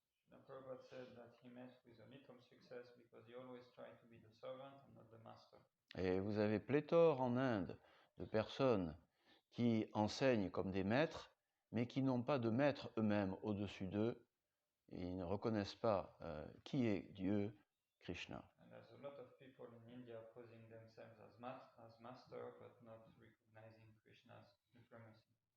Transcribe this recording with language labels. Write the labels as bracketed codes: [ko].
[en] Prabhupada said that he met with a little success because he always tried to be the servant and not the master. [fr] Et vous avez pléthore en Inde de personnes qui enseignent comme des maîtres, mais qui n'ont pas de maître eux-mêmes au-dessus d'eux. Ils ne reconnaissent pas qui est Dieu, Krishna. [en] And there's a lot of people in India posing themselves as master, but not recognizing Krishna's supremacy.